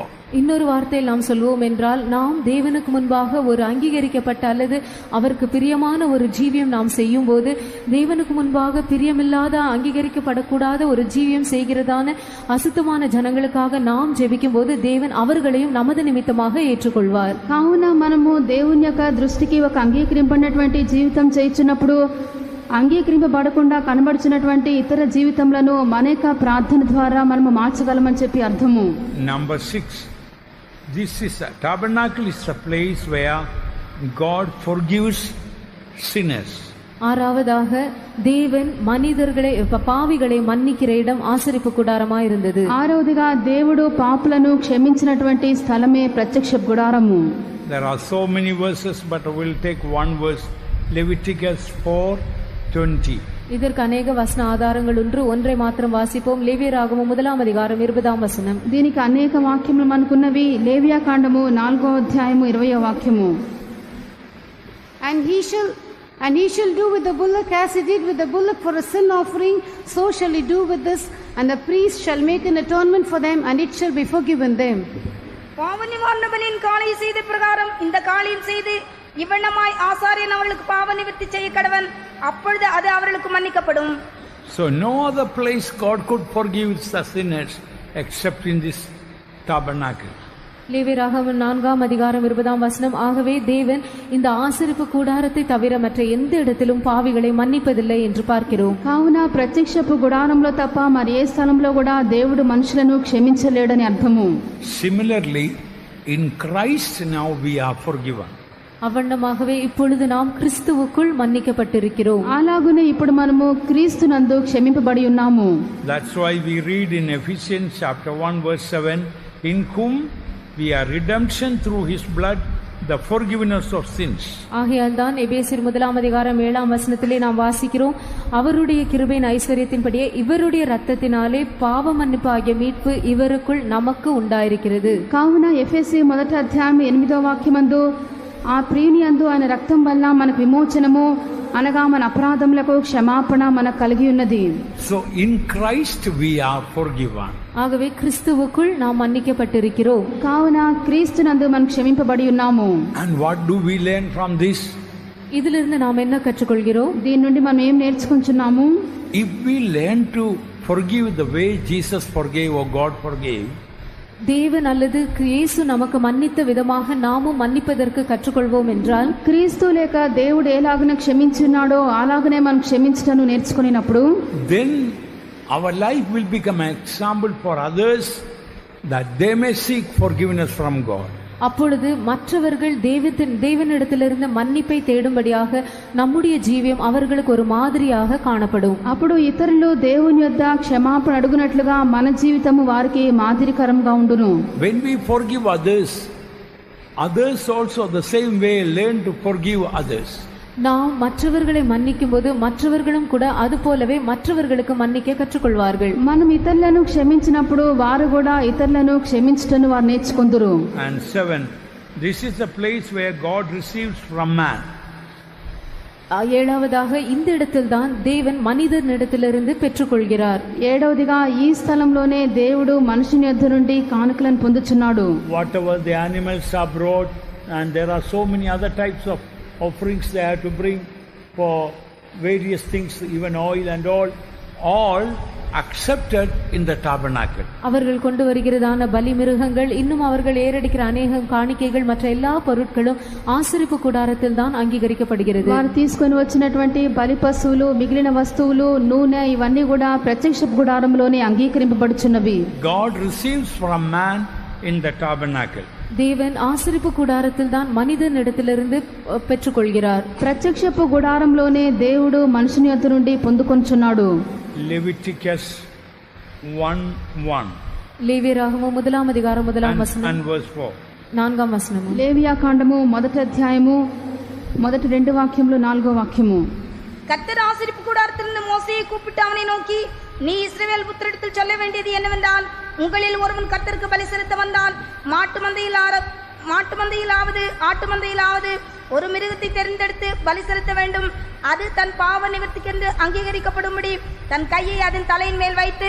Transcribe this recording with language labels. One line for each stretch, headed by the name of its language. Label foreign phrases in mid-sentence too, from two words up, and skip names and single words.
Tamil: இன்னொரு வார்த்தையில் நாம் சொல்வோம் என்றால், நாம் தேவனுக்கு முன்பாக ஒரு அங்கீகரிக்கப்பட்ட அல்லது அவருக்கு பிரியமான ஒரு ஜீவியம் நாம் செய்யும் போது, தேவனுக்கு முன்பாக பிரியமில்லாத அங்கீகரிக்கப்படக்கூடாத ஒரு ஜீவியம் செய்கிறதான அசுத்தமான ஜனங்களுக்காக நாம் ஜெபிக்கும் போது தேவன் அவர்களையும் நமது நிமித்தமாக ஏற்றுக்கொள்வார்.
Telugu: కావున మనము దేవుని యొక్క దృష్టికి ఒక అంగీకరింపడినటువంటి జీవితం చేయుచున్నప్పుడు అంగీకరింపబడకుండా కనబడుచున్నటువంటి ఇతర జీవితంలో మన యొక్క ప్రార్థన ద్వారా మనము మార్చగలమని చెప్పి అర్థము.
English: Number 6, this is a tabernacle is a place where God forgives sinners.
Tamil: ஆறாவதாக, தேவன் மனிதர்களை பாவிகளை மன்னிக்கிற இடம் ஆசரிப்பு கூடாரமா இருந்தது.
Telugu: ఆరవదిగా దేవుడు పాపులను క్షమించినటువంటి స్థలమే ప్రత్యక్ష గుడారము.
English: There are so many verses, but we'll take one verse, Leviticus 4:20.
Tamil: இதற்கு அநேக வசன ஆதாரங்கள் ஒன்றை மாத்திரம் வாசிப்போம். லேவியராகமம் 1ஆம் அதிகாரம் 20ஆம் வசனம்.
Telugu: దీనికి అనేక వాక్యములు మనకున్నవి. లేవియా కాండము 4వ అధ్యాయము 20వ వాక్యము.
English: And he shall do with the bullock as he did with the bullock for a sin offering, so shall he do with this, and the priest shall make an atonement for them, and it shall be forgiven them.
Tamil: பாவ நிவாரணபலியின் காளை செய்த பிரகாரம் இந்த காளையும் செய்து இவ்வண்ணமாய் ஆசாரியன் அவர்களுக்கு பாவ நிவர்த்தி செய்ய கடவன், அப்பொழுது அது அவர்களுக்கு மன்னிக்கப்படும்.
English: So no other place God could forgive the sinners except in this tabernacle.
Tamil: லேவியராகமம் 4ஆம் அதிகாரம் 20ஆம் வசனம். ஆகவே தேவன் இந்த ஆசரிப்பு கூடாரத்தை தவிர மற்ற எந்த இடத்திலும் பாவிகளை மன்னிப்பதில்லை என்று பார்க்கிறோம்.
Telugu: కావున ప్రత్యక్షపు గుడారంలో తప్ప మరి ఏ స్థలంలో కూడా దేవుడు మనుషులను క్షమించలేడని అర్థము.
English: Similarly, in Christ now we are forgiven.
Tamil: அவ்வண்ணமாகவே இப்பொழுது நாம் கிறிஸ்துவுக்குள் மன்னிக்கப்பட்டிருக்கிறோம்.
Telugu: అలాగునే ఇప్పుడు మనము క్రీస్తునందు క్షమింపబడి ఉన్నాము.
English: That's why we read in Ephesians chapter 1 verse 7, in whom we are redemption through his blood, the forgiveness of sins.
Tamil: ஆகையால் தான் எபேசியர் 1:7 நாம் வாசிக்கிறோம், அவருடைய கிருபையின் ஐஸ்வரியத்தின்படியே இவருடைய இரத்தத்தினாலே பாவ மன்னிப்பு ஆகிய மீட்பு இவருக்குள் நமக்கு உண்டாயிருக்கிறது.
Telugu: కావున ఎఫెసీ 1:8 ఆ ప్రియుని యందు ఆయన రక్తం వల్ల మనకు విమోచనము అనగా మన అపరాధములకు క్షమాపణ మనకు కలిగి ఉన్నది.
English: So in Christ we are forgiven.
Tamil: ஆகவே கிறிஸ்துவுக்குள் நாம் மன்னிக்கப்பட்டிருக்கிறோம்.
Telugu: కావున క్రీస్తునందు మనం క్షమింపబడి ఉన్నాము.
English: And what do we learn from this?
Tamil: இதிலிருந்து நாம் என்ன கற்றுக்கொள்கிறோம்?
Telugu: దీని నుండి మనం ఏం నేర్చుకుంటున్నాము?
English: If we learn to forgive the way Jesus forgave or God forgave,
Tamil: தேவன் அல்லது இயேசு நமக்கு மன்னித்த விதமாக நாமும் மன்னிப்பதற்கு கற்றுக்கொள்வோம் என்றால்,
Telugu: క్రీస్తు లేక దేవుడు ఎలాగన క్షమించున్నాడో అలాగనే మనం క్షమించటను నేర్చుకునేటప్పుడు
English: then our life will become an example for others that they may seek forgiveness from God.
Tamil: அப்பொழுது மற்றவர்கள் தேவனிடத்திலிருந்து மன்னிப்பை தேடும்படியாக நம்முடைய ஜீவியம் அவர்களுக்கு ஒரு மாதிரியாக காணப்படும்.
Telugu: అప్పుడు ఇతరులు దేవుని యొద్ద క్షమాపణ అడుగునట్లుగా మన జీవితము వారికి మాదిరికరంగా ఉండును.
English: When we forgive others, others also the same way learn to forgive others.
Tamil: நாம் மற்றவர்களை மன்னிக்கும் போது மற்றவர்களும் கூட அது போலவே மற்றவர்களுக்கு மன்னிக்க கற்றுக்கொள்வார்கள்.
Telugu: మనం ఇతరులను క్షమించినప్పుడు వారు కూడా ఇతరులను క్షమించటను వారు నేర్చుకొందురు.
English: And 7, this is the place where God receives from man.
Tamil: ஏழாவதாக இந்த இடத்தில் தான் தேவன் மனிதனிடத்திலிருந்து பெற்றுக்கொள்கிறார்.
Telugu: ఏడవదిగా ఈ స్థలంలోనే దేవుడు మనుషుని యొద్ద నుండి కానుకలను పొందుచున్నాడు.
English: Whatever the animals are brought, and there are so many other types of offerings they have to bring for various things, even oil and all accepted in the tabernacle.
Tamil: அவர்கள் கொண்டு வருகிறதான பலி மிருகங்கள், இன்னும் அவர்கள் ஏறடிக்கிற அநேக காணிக்கைகள், மற்ற எல்லா பொருட்களும் ஆசரிப்பு கூடாரத்தில் தான் அங்கீகரிக்கப்படுகிறது.
Telugu: వారు తీసుకొని వచ్చినటువంటి బలి పశువులు, మిగిలిన వస్తువులు, నూనె ఇవన్నీ కూడా ప్రత్యక్ష గుడారంలోనే అంగీకరింపబడుచున్నవి.
English: God receives from man in the tabernacle.
Tamil: தேவன் ஆசரிப்பு கூடாரத்தில் தான் மனிதனிடத்திலிருந்து பெற்றுக்கொள்கிறார்.
Telugu: ప్రత్యక్షపు గుడారంలోనే దేవుడు మనుషుని యొద్ద నుండి పొందుకొనుచున్నాడు.
English: Leviticus 1:1
Tamil: லேவியராகமம் 1:1
English: and verse 4. 4
Telugu: లేవియా కాండము 1వ అధ్యాయము మొదటి 2 వాక్యములు 4వ వాక్యము.
Tamil: கர்த்தர் ஆசரிப்பு கூடாரத்திலிருந்து மோசேயை கூப்பிட்டு அவனை நோக்கி, நீ இஸ்ரவேல் புத்திரரிடத்தில் சொல்ல வேண்டியது என்னவென்றால், உங்களில் ஒருவன் கர்த்தருக்கு பலி செலுத்த வந்தால் மாட்டு மந்தையிலாவது ஆட்டு மந்தையிலாவது ஒரு மிருகத்தை தெரிந்தெடுத்து பலி செலுத்த வேண்டும். அது தன் பாவ நிவர்த்திக்கென்று அங்கீகரிக்கப்படும்படி தன் கையை அதன் தலையின் மேல் வைத்து.